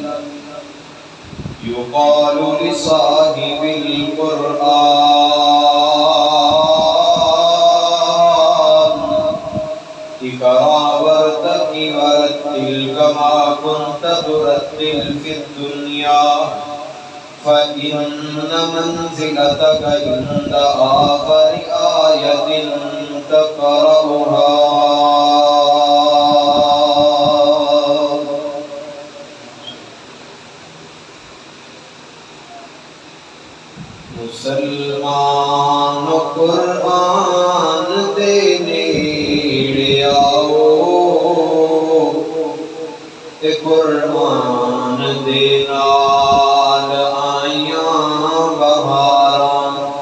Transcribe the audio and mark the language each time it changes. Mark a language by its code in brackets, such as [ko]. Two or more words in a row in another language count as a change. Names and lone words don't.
[ar] يقال لصاحب القرآن اقرأ وارتقي ورتل كما كنت ترتل في الدنيا فإن منزلتك عند آخر آية تقرأها. [pa] مسلمان قرآن دے نیڑے آؤ تے قرآن دے نال آیاں بہاراں.